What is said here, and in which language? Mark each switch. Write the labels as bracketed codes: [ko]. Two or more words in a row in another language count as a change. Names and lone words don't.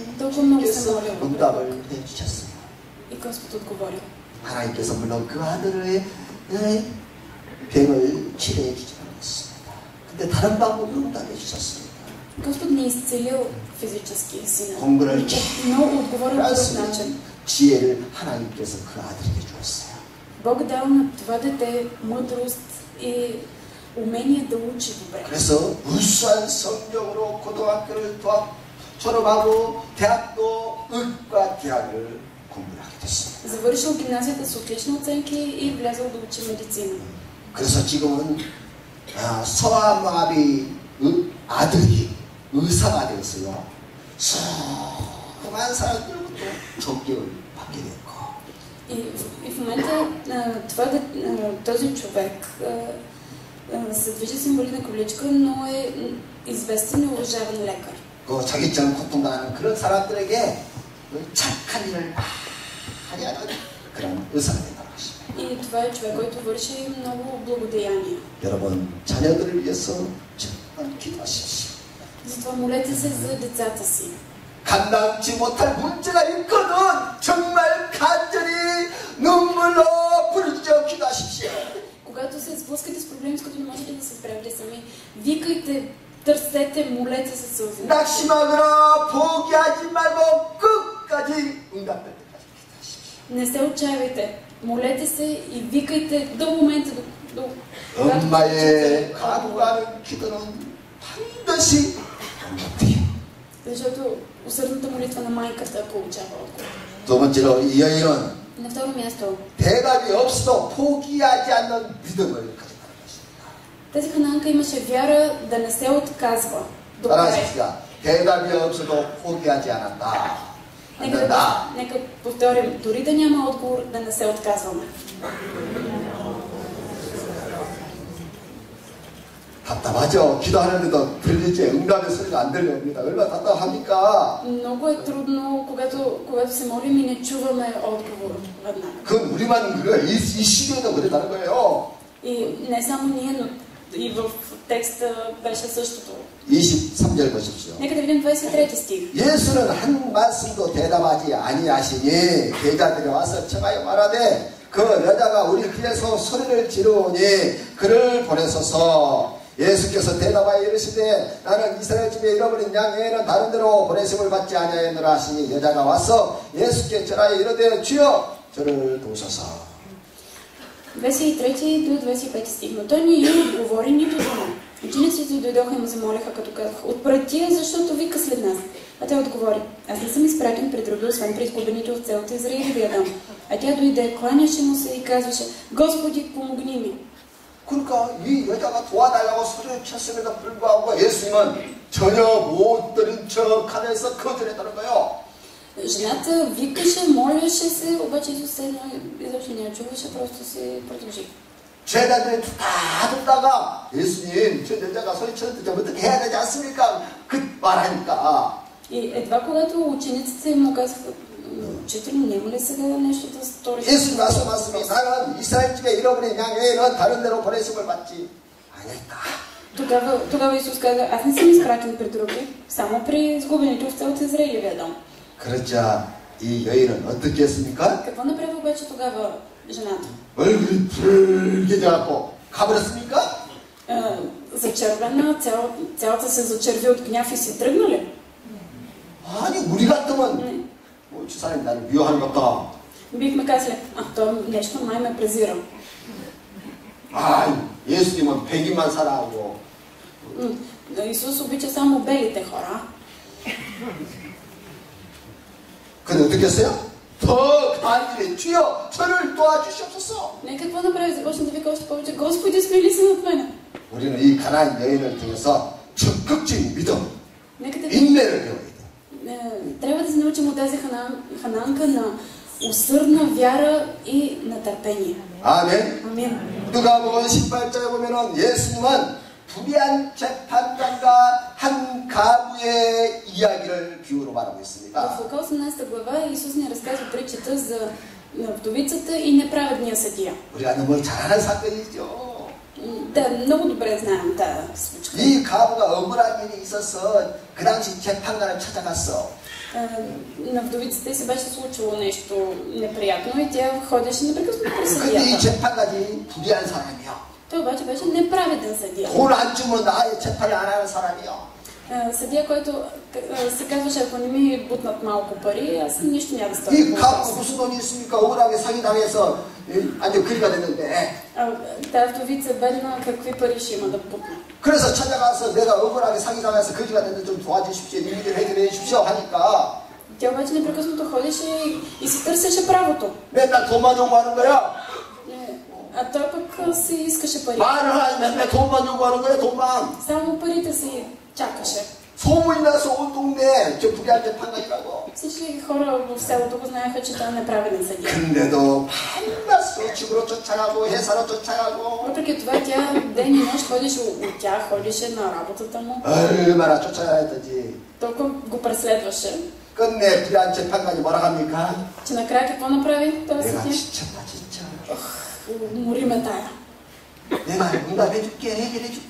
[bg] Толкова много се [ko] 주님께서 [bg] молила. [ko] 응답을 해주셨어요. [bg] И Господ отговорил. [ko] 하나님께서 물론 그 아들의 병을 치료해 주지 않았습니다. 근데 다른 방법으로 응답해 주셨습니다. [bg] Господ не изцелил физически сина. [ko] 공부를 [bg] Но отговорил по [ko] 할 [bg] друг [ko] 수 있는 [bg] начин. [ko] 지혜를 하나님께서 그 아들에게 주었어요. [bg] Бог дал на това дете мъдрост и умение да учи добре. [ko] 그래서 우수한 성적으로 고등학교를 졸업하고 대학도 의과 대학을 공부를 하게 됐습니다. [bg] Завършил гимназията с отлични оценки и влязъл да учи медицина. [ko] 그래서 지금은 소아마비 아들이 의사가 되었어요. 수많은 사람들로부터 존경을 받게 됐고. [bg] И в момента този човек се движи с инвалидна количка, но е известен и уважаван лекар. [ko] 그 자기처럼 고통당하는 그런 사람들에게 착한 일을 많이 하는 그런 의사가 된다는 것입니다. [bg] И това е човек, който върши много благодеяния. [ko] 여러분, 자녀들을 위해서 정말 기도하십시오. [bg] Затова молете се за децата си. [ko] 감당치 못할 문제가 있거든 정말 간절히 눈물로 부르짖어 기도하십시오. [bg] Когато се сблъскате с проблеми, с които не можете да се справите сами, викайте, търсете, молете се сълзи. [ko] 낙심하거나 포기하지 말고 끝까지 응답될 때까지 기도하십시오. [bg] Не се отчаивайте, молете се и викайте до момента, когато [ko] 엄마의 간구하는 기도는 반드시 응답돼요. [bg] защото усърдната молитва на майката получава отговор. [ko] 두 번째로 이 여인은 [bg] На второ място, [ko] 대답이 없어도 포기하지 않는 믿음을 가졌다는 것입니다. [bg] тази хананка имаше вяра да не се отказва до края. [ko] 따라하십시다. 대답이 없어도 포기하지 않았다. [bg] Нека повторим, дори да няма отговор, да не се отказваме. [ko] 답답하죠. 기도하는데도 들리지 응답의 소리가 안 들립니다. 얼마나 답답합니까? [bg] Много е трудно, когато се молим и не чуваме отговор веднага. [ko] 그건 우리만 그거 이 시대에도 그랬다는 거예요. [bg] И не само ние, но и в текста беше същото. [ko] 23절 보십시오. [bg] Нека да видим 23 стих. [ko] 예수는 한 말씀도 대답하지 아니하시니 제자들이 와서 청하여 말하되 그 여자가 우리 길에서 소리를 지르오니 그를 보내소서. 예수께서 대답하여 이르시되 나는 이스라엘 집에 잃어버린 양 외에는 다른 데로 보내심을 받지 아니하였노라 하시니 여자가 와서 예수께 절하여 이르되 주여 저를 도우소서. [bg] 23 до 25 стих. Но той не отговори нито дума. Учениците дойдоха и му замолиха, като казаха: отпрати я, защото вика след нас. А той отговори: аз не съм изпратен пред други, освен при изгубените от цялата Израилевия дом. А тя дойде, кланяше му се и казваше: Господи, помогни ми. [ko] 그러니까 이 여자가 도와달라고 소리를 쳤음에도 불구하고 예수님은 전혀 못 들은 척하면서 거절했다는 거예요. [bg] Жената викаше, молеше се, обаче Исус седна изобщо не я чуваше, просто се продължи. [ko] 제자들이 다 듣다가 예수님, 저 여자가 소리쳤는데 좀 어떻게 해야 되지 않습니까? 그 말하니까. [bg] И едва когато учениците му казаха: учители, няма ли сега нещо да сториш? [ko] 예수님 말씀하시니 나는 이스라엘 집에 잃어버린 양 외에는 다른 데로 보내심을 받지 아니했다. [bg] Тогава Исус каза: аз не съм изпратен при други, само при изгубените овце от Израилевия дом. [ko] 그러자 이 여인은 어떻게 했습니까? [bg] Какво направи обаче тогава жената? [ko] 얼굴이 붉게 돼갖고 가버렸습니까? [bg] Зачервена, цялата се зачерви от гняв и си тръгна ли? [ko] 아니 우리 같으면 주사님 나를 미워하는 것 같다. [bg] Бихме казали: то нещо май ме презира. [ko] 예수님은 백인만 사랑하고. [bg] Исус обича само белите хора. [ko] 근데 어떻게 했어요? 더 간절히 주여 저를 도와주시옵소서. [bg] Не, какво направи? Започна да вика още повече: Господи, смили се над мене. [ko] 우리는 이 가나안 여인을 통해서 적극적인 믿음, [bg] Нека да [ko] 인내를 배워야 돼. [bg] трябва да се научим от тази хананка на усърдна вяра и на търпение. [ko] 아멘. [bg] Амин. [ko] 누가복음 18장에 보면은 예수님은 불의한 재판관과 한 가부의 이야기를 비유로 말하고 [bg] В [ko] 있습니다. [bg] Лука 18 глава Исус ни разказва притчата за вдовицата и неправедния съдия. [ko] 우리가 너무 잘 아는 사건이죠. [bg] Да, много добре знаем тази случка. [ko] 이 가부가 억울한 일이 있어서 그 당시 재판관을 찾아갔어. [bg] На вдовицата се беше случило нещо неприятно и тя ходеше непрекъснато при [ko] 근데 이 [bg] съдията. [ko] 재판관이 불의한 사람이야. [bg] Той обаче беше неправеден съдия. [ko] 돈 안 주면 나의 재판을 안 하는 사람이야. [bg] Съдия, който се казваше: ако не ми бутнат малко пари, аз нищо няма да [ko] 이 [bg] стане. [ko] 가부 무슨 돈이 있습니까? 억울하게 사기당해서 완전 그리가 됐는데. [bg] Тази вдовица бедна, какви пари ще има да бутне? [ko] 그래서 찾아가서 내가 억울하게 사기당해서 거지가 됐는데 좀 도와주십시오. 일을 해결해 주십시오 하니까. [bg] Тя обаче непрекъснато ходеше и си търсеше правото. [ko] 맨날 돈만 요구하는 거야. [bg] А той пък си искаше пари. [ko] 말을 하지 맨날 돈만 요구하는 거야. 돈만. [bg] Само парите си чакаше. [ko] 소문이 나서 온 동네 저 불의한 재판관이라고. [bg] Всички хора в селото го знаеха, че той е неправеден съдия. [ko] 근데도 밤낮 집으로 쫓아가고 회사로 쫓아가고. [bg] Въпреки това тя ден и нощ ходеше от тях, ходеше на работата му. [ko] 얼마나 쫓아가야 했더지. [bg] Толкова го преследваше, [ko] 끝내 불의한 재판관이 뭐라 합니까? [bg] че накрая какво направи този [ko] 내가 [bg] съдия? [ko] 지쳤다 진짜. [bg] Мори ме тая. [ko] 내가 응답해줄게 해결해줄게.